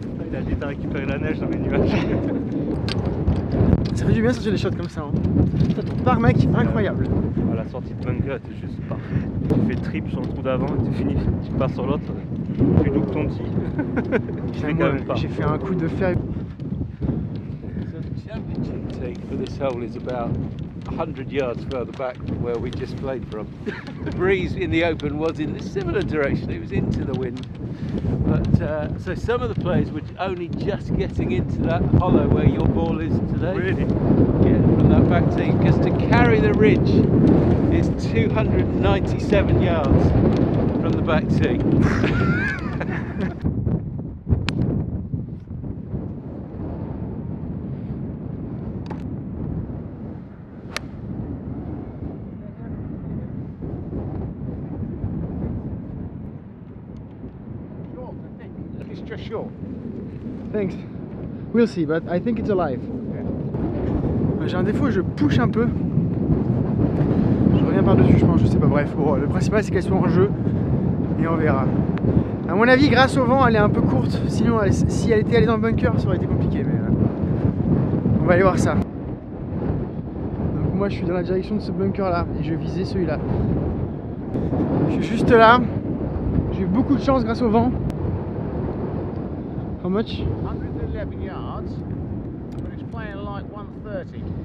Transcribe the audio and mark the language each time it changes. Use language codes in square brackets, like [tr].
[fr] Il a dit t'as récupéré la neige dans les nuages. Ça fait du bien de sortir des shots comme ça. Hein. Putain, ton par mec, incroyable. La sortie de bunker était juste parfaite. Tu fais trip sur le trou d'avant et tu finis, tu pars sur l'autre, tu loupes ton petit. Tu fais quand même pas. J'ai fait un coup de fer. [en] So the championship tee for this hole is about 100 yards further back from where we just played from. The breeze in the open was in a similar direction, it was into the wind. But so some of the players were only just getting into that hollow where your ball is today. Really? Yeah, from from that back tee, because to carry the ridge is 297 yards from the back tee. It's just short. Thanks. We'll see, but I think it's alive. [fr] J'ai un défaut, je push un peu. Je reviens par-dessus, je pense, je sais pas, bref. Bon, le principal c'est qu'elle soit en jeu et on verra. À mon avis, grâce au vent, elle est un peu courte. Sinon, si elle était allée dans le bunker, ça aurait été compliqué. Mais on va aller voir ça. Donc moi, je suis dans la direction de ce bunker-là et je visais celui-là. Je suis juste là. J'ai eu beaucoup de chance grâce au vent. [en] How much? 111 yards, but it's playing like 130.